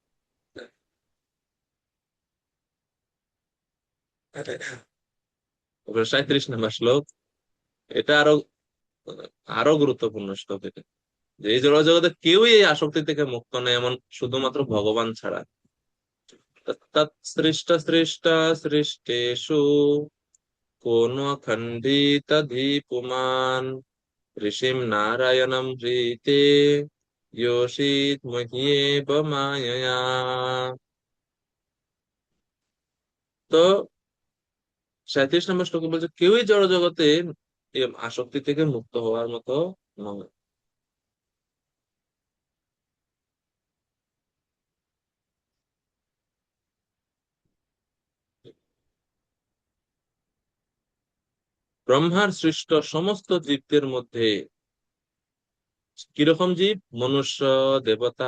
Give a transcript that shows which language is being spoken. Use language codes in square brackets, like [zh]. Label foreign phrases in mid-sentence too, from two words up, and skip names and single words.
[bn] 37 নম্বর শ্লোক, এটা আরো আরো গুরুত্বপূর্ণ শ্লোক এটা, যে এই জড়জগতে কেউই এই আসক্তি থেকে মুক্ত নেই, এমন শুধুমাত্র ভগবান ছাড়া। [sa] তৎসৃষ্ট সৃষ্ট সৃষ্টেষু কোন খণ্ডিতধি পুমান ঋষিম নারায়ণম হৃতে योषित मह्येव मायया। [bn] তো 37 নম্বর শ্লোকে বলছে কেউই জড় জগতে এই আসক্তি থেকে মুক্ত হওয়ার মতো নয়। ব্রহ্মার সৃষ্ট সমস্ত জীবদের মধ্যে কিরকম জীব, মনুষ্য, দেবতা,